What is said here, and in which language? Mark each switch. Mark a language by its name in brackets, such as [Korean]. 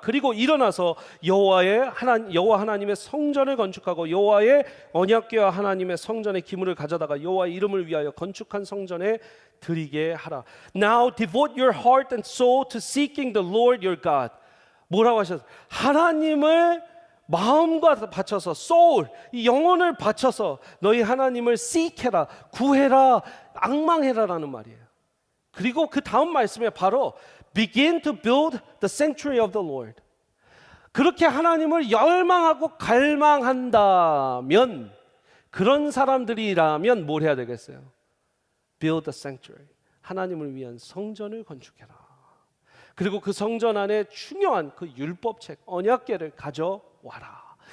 [Korean] 그리고 일어나서 여호와 하나님의 성전을 건축하고 여호와의 언약궤와 하나님의 성전의 기물을 가져다가 여호와의 이름을 위하여 건축한 성전에 드리게 하라. [English] Now devote your heart and soul to seeking the Lord your God. [Korean] 뭐라고 하셨어요? 하나님을 마음과 바쳐서 soul, 이 영혼을 바쳐서 너희 하나님을 seek해라, 구해라, 앙망해라라는 말이에요. 그리고 그 다음 말씀에 바로 [English] begin to build the sanctuary of the Lord. [Korean] 그렇게 하나님을 열망하고 갈망한다면, 그런 사람들이라면 뭘 해야 되겠어요? [English] Build the sanctuary. [Korean] 하나님을 위한 성전을 건축해라. 그리고 그 성전 안에 중요한 그 율법책 언약궤를 가져와라.